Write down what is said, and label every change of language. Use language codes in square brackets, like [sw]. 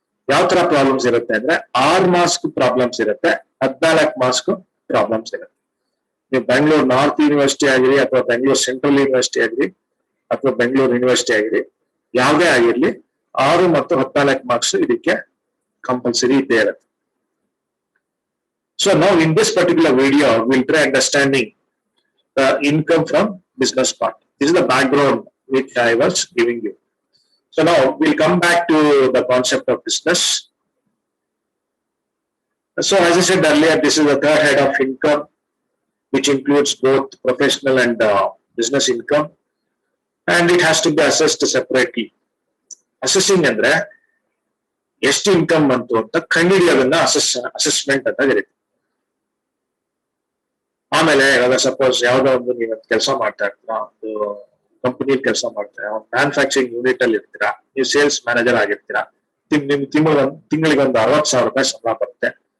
[kn] ಯಾವ ತರ ಪ್ರಾಬ್ಲಮ್ಸ್ ಇರುತ್ತೆ ಅಂದ್ರೆ 6 ಮಾರ್ಕ್ಸ್ ಪ್ರಾಬ್ಲಮ್ಸ್ ಇರುತ್ತೆ, 14 ಮಾರ್ಕ್ಸ್ ಪ್ರಾಬ್ಲಮ್ಸ್ ಇರುತ್ತೆ. ನೀವು ಬೆಂಗಳೂರು ನಾರ್ತ್ ಯೂನಿವರ್ಸಿಟಿ ಆಗಿರಿ ಅಥವಾ ಬೆಂಗಳೂರು ಸೆಂಟ್ರಲ್ ಯೂನಿವರ್ಸಿಟಿ ಆಗಿರಿ ಅಥವಾ ಬೆಂಗಳೂರು ಯೂನಿವರ್ಸಿಟಿ ಆಗಿರಿ, ಯಾವುದೇ ಆಗಿರ್ಲಿ 6 ಮತ್ತು 14 ಮಾರ್ಕ್ಸ್ ಇದಕ್ಕೆ ಕಂಪಲ್ಸರಿ ಇದ್ದೇ ಇರುತ್ತೆ. [en] So now in this particular video, we'll try understanding the income from business part. This is the background which I was giving you. So now we'll come back to the concept of business. So as I said earlier, this is the third head of income, which includes both professional and business income, and it has to be assessed separately. [kn] Assessing ಅಂದ್ರೆ ಎಷ್ಟು income ಬಂತು ಅಂತ ಕಂಡುಹಿಡಿಯೋದನ್ನ assessment ಅಂತ ಕರೀತೀವಿ. ಆಮೇಲೆ ಇವಾಗ suppose ಯಾವ್ದೋ ಒಂದು ನೀವು ಕೆಲಸ ಮಾಡ್ತಾ ಇರ್ತೀರಾ, ಒಂದು ಕಂಪನಿಯಲ್ಲಿ ಕೆಲಸ ಮಾಡ್ತೀರಾ, ಒಂದು ಮ್ಯಾನುಫ್ಯಾಕ್ಚರಿಂಗ್ ಯೂನಿಟ್ ಅಲ್ಲಿ ಇರ್ತೀರಾ, ನೀವು ಸೇಲ್ಸ್ ಮ್ಯಾನೇಜರ್ ಆಗಿರ್ತೀರಾ, ನಿಮ್ ತಿಂಗಳಿಗೆ ಒಂದು 60,000 ರೂಪಾಯಿ ಸಂಬಳ ಬರುತ್ತೆ.